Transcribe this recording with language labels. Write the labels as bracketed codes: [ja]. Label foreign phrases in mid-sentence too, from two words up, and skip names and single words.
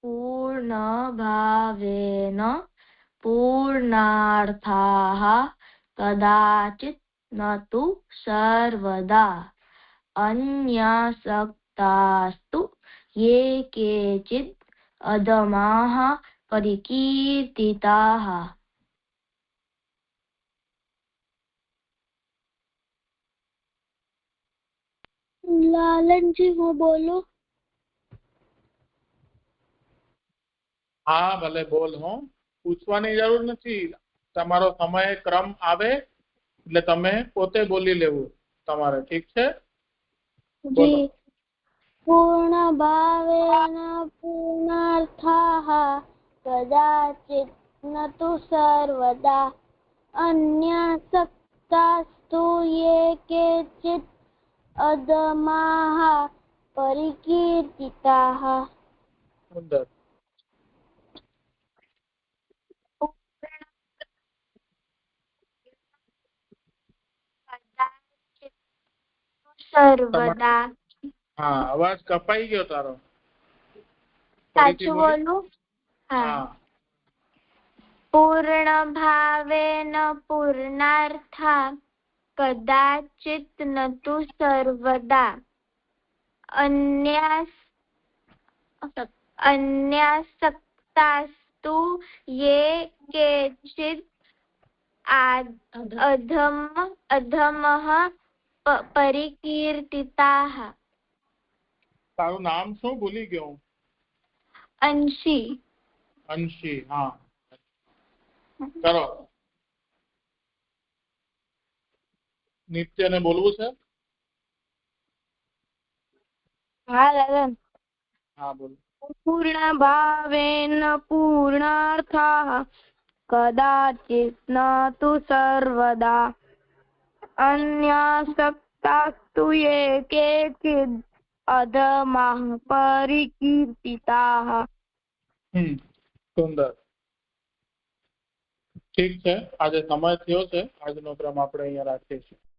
[sa] पूर्णभावेन पूर्णार्थाः कदाचित् न तु सर्वदा अन्यासक्तास्तु ये केचित् अधमाः परिकीर्तिताः। [hi] लालन जी वो बोलो। [gu] હા ભલે બોલ. હું પૂછવાની જરૂર નથી. તમારો સમય ક્રમ આવે એટલે તમે પોતે બોલી લેવું તમારે. ઠીક છે? [hi] जी। [sa] पूर्ण भावेन पूर्णार्थाः कदाचित् न तु सर्वदा अन्यासक्तास्तु ये केचित् अधमाः परिकीर्तिताः। [gu] સુંદર. [sa] सर्वदा। [gu] હા અવાજ કપાઈ ગયો તારો. સાચું બોલું? હા. હા [sa] पूर्ण भावेन पूर्णार्था कदाचित् न तु सर्वदा अन्यासक्तास्तु ये केचित् अधमः परिकीर्तिताः। [gu] તારું નામ શું ભૂલી ગયો હું? अंशी। અંશી. હા કરો. નિત્યને બોલવું છે? [hi] हाँ ललन। [gu] હા બોલ. [sa] पूर्ण भावेन पूर्णार्थाः कदाचित् न तु सर्वदा अन्यासक्तास्तु ये केचित् अधमाः परिकीर्तिताः। [gu] સુંદર. ઠીક છે. આજે સમય થયો છે. આજનો ક્રમ આપણે અહીંયા રાખીએ છીએ.